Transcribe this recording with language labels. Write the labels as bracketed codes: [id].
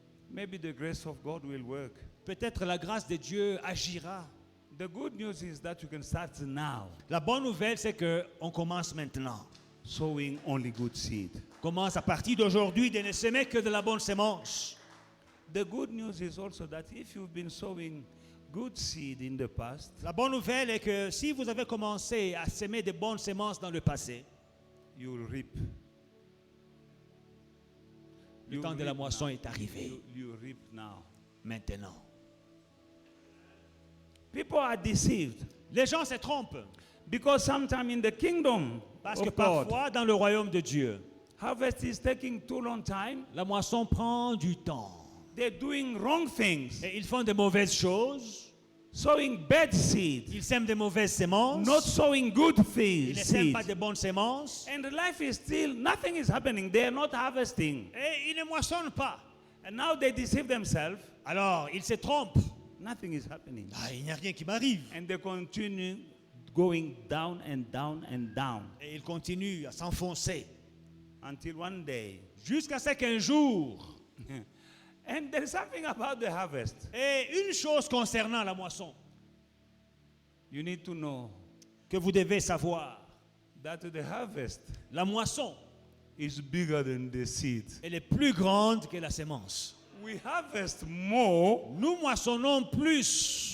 [en] Maybe the grace of God will work. [fr] Peut-être la grâce de Dieu agira. [en] The good news is that you can start now [fr] La bonne nouvelle, c'est qu'on commence maintenant. [en] sowing only good seed. [fr] Commence à partir d'aujourd'hui de ne semer que de la bonne sémence. [en] The good news is also that if you've been sowing good seed in the past, [fr] La bonne nouvelle est que si vous avez commencé à semer de bonnes sémences dans le passé, [en] you will reap. [fr] le [en] You [fr] temps de la [en] reap [fr] moisson [en] now. [fr] est arrivé. [en] You reap now. [fr] Maintenant. [en] People are deceived [fr] Les gens se trompent [en] because sometimes in the kingdom [fr] parce que [en] of God, [fr] parfois dans le royaume de Dieu, [en] harvest is taking too long time, [fr] la moisson prend du temps. [en] they're doing wrong things, [fr] Et ils font de mauvaises choses. [en] sowing bad seed, [fr] Ils sèment de mauvaises sémences. [en] not sowing good [fr] Ils ne sèment [en] seed. [fr] pas de bonnes sémences. [en] And life is still, nothing is happening. They're not harvesting. [fr] Et ils ne moissonnent pas. [en] And now they deceive themselves. [fr] Alors, ils se trompent. [en] Nothing is happening. [fr] Ah, il n'y a rien qui m'arrive. [en] And they continue going down and down and down [fr] Et ils continuent à s'enfoncer. [en] until one day. [fr] Jusqu'à ce qu'un jour, [en] And there is something about the harvest. [fr] et une chose concernant la moisson [en] You need to know [fr] que vous devez savoir, [en] that the harvest [fr] la moisson, [en] is bigger than the seed. [fr] elle est plus grande que la sémence. [en] We harvest more [fr] Nous moissonnons plus